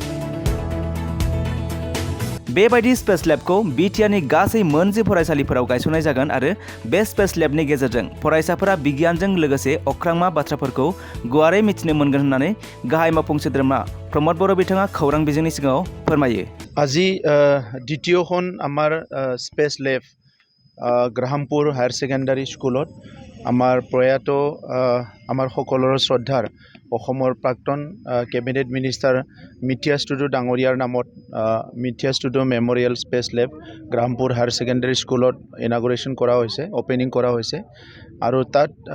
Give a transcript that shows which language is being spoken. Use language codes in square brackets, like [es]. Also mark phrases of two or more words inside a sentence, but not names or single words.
[brx] बेबायदि [en] space labखौ [brx] बिटिआरनि गासै मोनजि फरायसालिफोराव गायसननाय जागोन आरो बे [en] space labनि [brx] गेजेरजों फरायसाफोरा बिगियानजों लोगोसे अख्रांमा बाथ्राफोरखौ गुवारै मिथिनो मोनगोन होननानै गाहाय मावफुं सोद्रोमा प्रमद बर' बिथाङा खौरां बिजोंनि सिगाङाव फोरमायो। [as] আজি দ্বিতীয়খন আমাৰ [en] space lab [as] গ্ৰাহামপুৰ হায়াৰ ছেকেণ্ডাৰী স্কুলত আমাৰ প্ৰয়াত আমাৰ সকলোৰে শ্ৰদ্ধাৰ অসমৰ প্ৰাক্তন [en] cabinet minister [as] মিথিয়া ষ্টুডিঅ ডাঙৰীয়াৰ নামত মিথিয়া ষ্টুডিঅ মেমৰিয়েল স্পেচ লেব গ্ৰাহামপুৰ হায়াৰ ছেকেণ্ডাৰী স্কুলত ইনাগুৰেশ্যন কৰা হৈছে, অপেনিং কৰা হৈছে আৰু তাত